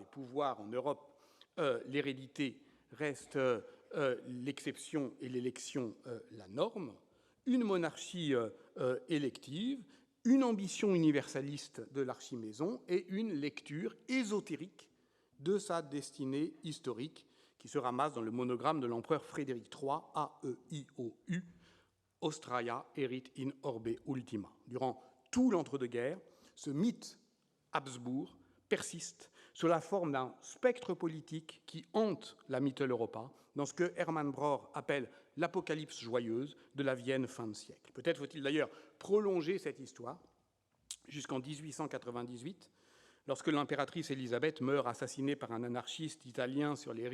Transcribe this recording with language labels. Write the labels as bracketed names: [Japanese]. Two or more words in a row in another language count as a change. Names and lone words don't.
[French] pouvoirs en Europe, l'hérédité reste l'exception et l'élection la norme, une monarchie élective, une ambition universaliste de l'archimaison et une lecture ésotérique de sa destinée historique qui se ramasse dans le monogramme de l'empereur Frédéric III, [Latin] A-E-I-O-U, Australia erit in orbe ultima. [French] Durant tout l'entre-deux-guerres, ce mythe Habsbourg persiste sous la forme d'un spectre politique qui hante la Mitteleuropa dans ce que Hermann Brohr appelle l'apocalypse joyeuse de la Vienne fin de siècle. Peut-être faut-il d'ailleurs prolonger cette histoire jusqu'en 1898, lorsque l'impératrice Élisabeth meurt assassinée par un anarchiste italien sur les